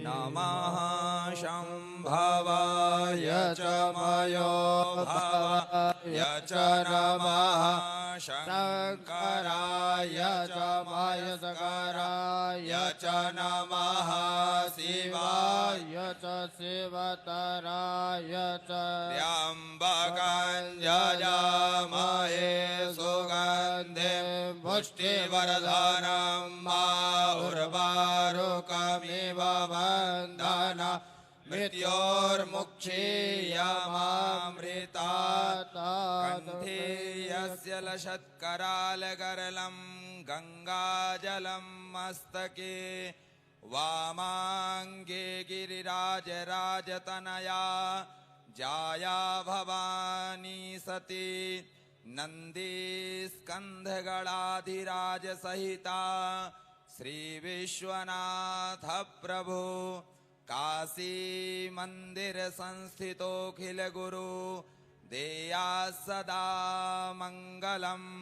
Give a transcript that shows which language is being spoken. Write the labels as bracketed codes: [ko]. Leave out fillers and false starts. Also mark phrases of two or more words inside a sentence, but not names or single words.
[sa] નમઃ શંભવાય ચ મયો ભવાય ચ નમઃ શંકરાય ચ મહેશ્વરાય ચ નમઃ શિવાય ચ શિવતરાય ચ ત્ર્યંબકં યજામહે સુગંધિં પુષ્ટિવર્ધનં બાहुर्वारुकमिव वन्दन मृत्योर्मुक्षीयमामृतात् कण्ठे यस्य लसत्करालगरलं गङ्गाजलं मस्तके वामाङ्गे गिरिराजराजतनया जाया भवानी सती नन्दीस्कन्धगणाधिराज सहिता श्री विश्वनाथ प्रभु काशी मंदिर संस्थितोऽखिल गुरु देया सदा मंगलम्.